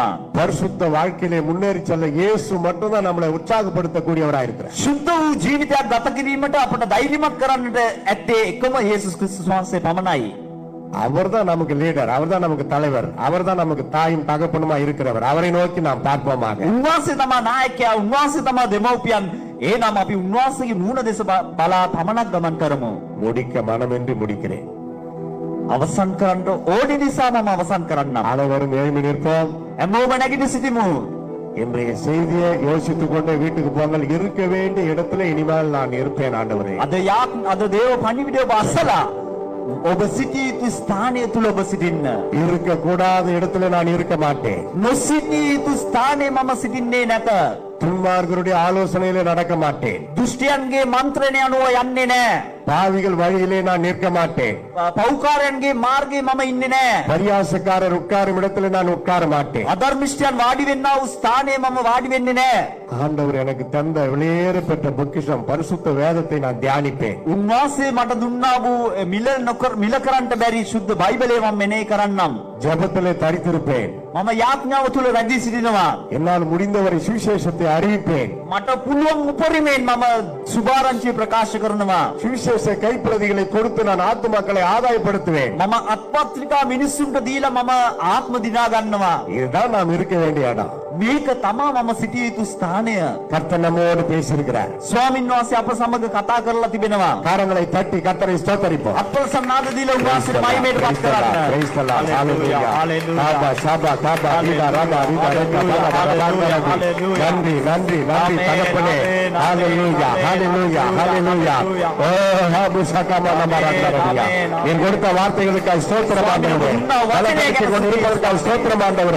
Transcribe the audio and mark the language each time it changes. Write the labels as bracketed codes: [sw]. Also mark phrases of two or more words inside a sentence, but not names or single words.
[ta] பரிசுத்த வாழ்க்கையிலே முன்னேறி செல்ல இயேசு மட்டும்தான் நம்மளை உற்சாகப்படுத்தக்கூடியவராய் இருக்கிறார். [si] සුද්ධ වූ ජීවිතයක් ගත කිරීමට අපට ධෛර්යමත් කරන්නට ඇත්තේ එකම යේසුස් ක්‍රිස්තුස් වහන්සේ පමණයි. [ta] அவர்தான் நமக்கு லீடர், அவர்தான் நமக்கு தலைவர், அவர்தான் நமக்கு தாயும் தகப்பனுமா இருக்கிறவர். அவரை நோக்கி நாம் பார்ப்போமாக. [si] උන්වහන්සේ තමා නායකයා, උන්වහන්සේ තමා දෙමව්පියන්. එනම් අපි උන්වහන්සේගේ මූණ දෙස බලා පමණක් ගමන් කරමු. [ta] முடிக்க மனமின்றி முடிக்கிறேன். [si] අවසන් කරන්න ඕනි නිසා මම අවසන් කරන්නම්. [ta] அனைவரும் எழும்பி நிற்போம். [si] හැමෝම නැගිට සිටිමු. [ta] இன்றைய செய்தியை யோசித்துக் கொண்டே வீட்டுக்கு போங்கள். இருக்க வேண்டிய இடத்துல இனிமேல் நான் இருப்பேன் ஆண்டவரே. [si] අද දේව පණිවිඩය ඔබ අසලා ඔබ සිටිය යුතු ස්ථානය තුල ඔබ සිටින්න. [ta] இருக்க கூடாத இடத்துல நான் இருக்க மாட்டேன். [si] නොසිටිය යුතු ස්ථානයේ මම සිටින්නේ නැත. [ta] துன்மார்கருடைய ஆலோசனையிலே நடக்க மாட்டேன். [si] දුෂ්ටයන්ගේ මන්ත්‍රණය අනුව යන්නේ නැහැ. [ta] பாவிகள் வழியிலே நான் நிற்க மாட்டேன். [si] පෞකාරයන්ගේ මාර්ගයේ මම ඉන්නේ නැහැ. [ta] பரியாசக்காரர் உட்காரும் இடத்துல நான் உட்கார மாட்டேன். [si] අධර්මිෂ්ඨයන් වාඩි වෙන්නා වූ ස්ථානයේ මම වාඩි වෙන්නේ නැහැ. [ta] ஆண்டவர் எனக்கு தந்த வெளியேற பெற்ற பொக்கிஷம் பரிசுத்த வேதத்தை நான் தியானிப்பேன். [si] උන්වහන්සේ මට දුන්නා වූ මිල කරන්නට බැරි සුද්ධ බයිබලය මම මෙනෙහි කරන්නම්. [ta] ஜெபத்திலே தரித்திருப்பேன். [si] මම යාඥාව තුල රැඳී සිටිනවා. [ta] என்னால் முடிந்தவரை சுவிசேஷத்தை அறிவிப்பேன். [si] මට පුළුවන් උපරිමයෙන් මම සුභාරංචිය ප්‍රකාශ කරනවා. [ta] சுவிசேஷ கைப்பிரதிகளை கொடுத்து நான் ஆத்துமாக்களை ஆதாயப்படுத்துவேன். [si] මම අත්පත්‍රිකා මිනිස්සුන්ට දීලා මම ආත්ම දිනා ගන්නවා. [ta] இதுதான் நாம் இருக்க வேண்டிய இடம். [si] මේක තමා මම සිටිය යුතු ස්ථානය. [ta] கர்த்தர் நம்மோடு பேசியிருக்கிறார். [si] ස්වාමීන් වහන්සේ අප සමග කතා කරලා තිබෙනවා. [ta] காரங்களை தட்டி கர்த்தரை ஸ்தோத்தரிப்போம். [si] අප්‍රසන්න නාද දීලා උන්වහන්සේට මහිමයට පත් කරන්න. [en] Praise the Lord. Hallelujah. Hallelujah. காபா ஷாபா காபா ரீடா ராபா ரீடா ரேகா பாலா பாலா பாலா. [ta] நன்றி நன்றி நன்றி தகப்பனே. [en] Hallelujah. Hallelujah. Hallelujah. ஓ ஹாபு சகமா நமரந்தரபியா. [ta] என் கொடுத்த வார்த்தைகளுக்காக ஸ்தோத்திரம் ஆண்டவரே. வலதுகைக்கு கொண்டிருப்பதற்காக ஸ்தோத்திரம் ஆண்டவரே.